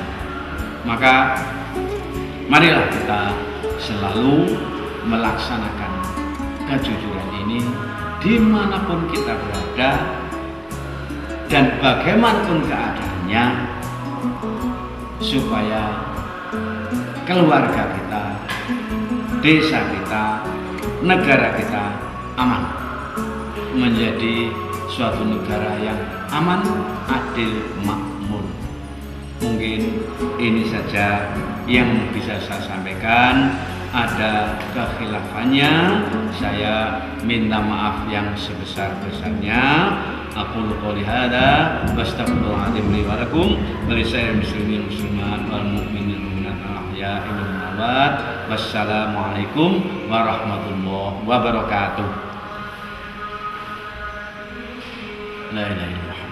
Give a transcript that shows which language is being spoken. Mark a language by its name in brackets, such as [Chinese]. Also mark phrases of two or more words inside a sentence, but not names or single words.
[Indonesian] Maka marilah kita selalu melaksanakan kejujuran ini dimanapun kita berada dan bagaimanapun keadaannya, supaya keluarga kita, desa kita, negara kita aman, menjadi suatu negara yang aman, adil, makmur. Mungkin ini saja yang bisa saya sampaikan. Ada kekhilafannya, saya minta maaf yang sebesar-besarnya. [Arabic] أقول قولي هذا وأستغفر الله العظيم لي ولكم ولسائر المسلمين المسلمات والمؤمنين المؤمنات الأحياء والأموات. والسلام عليكم ورحمة الله وبركاته. لا إله إلا الله.